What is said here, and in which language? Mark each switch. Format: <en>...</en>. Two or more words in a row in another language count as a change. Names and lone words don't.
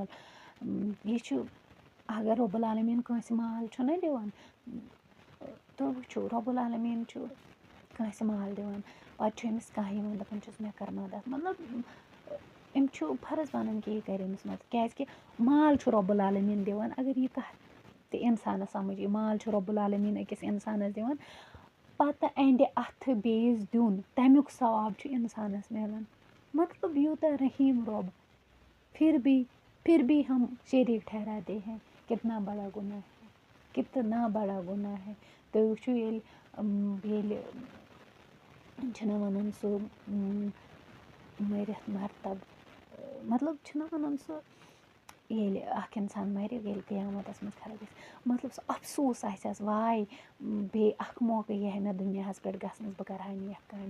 <ks>یہِ چھُ اگر رۄب العالمیٖن کٲنٛسہِ مال چھُنہ دِوان، تُہۍ وٕچھِو رۄب العالمیٖن چھُ کٲنٛسہِ مال دِوان، پتہٕ چھُ أمِس کانٛہہ یِوان دَپان چھُس مےٚ کر مدد، مطلب أمۍ چھُ فرض بنان کہِ یہِ کرِ أمِس مدد، کیازکہِ مال چھُ رۄب العالمیٖن دِوان. اگر یہِ کانٛہہ تہِ اِنسانس سمجھ یی مال چھُ رۄب العالمیٖن أکِس اِنسانس دِوان، پتہٕ اَنٛدِ اَتھٕ بیٚیِس دیُن تمیُک ثواب چھُ اِنسانس مِلان. مطلب یوٗتاہ رحیٖم رۄب،</ks> <ur>پھر بھی ہم شریک ٹھہراتے ہیں کتنا بڑا گناہ ہے، کتنا بڑا گناہ ہے.</ur> <ks>تُہۍ وٕچھِو ییٚلہِ چھِنہ وَنان سُہ مٔرِتھ مرتب، مطلب چھِنہ وَنان سُہ ییٚلہِ اکھ اِنسان مَرِ ییٚلہِ قیامتس منٛز کھڑا گژھِ، مطلب سُہ افسوٗس آسٮ۪س واے بیٚیہِ اکھ موقعہٕ یی ہے مےٚ دُنیاہس پٮ۪ٹھ گژھنَس بہٕ کرٕ ہا نیک کامہِ.</ks>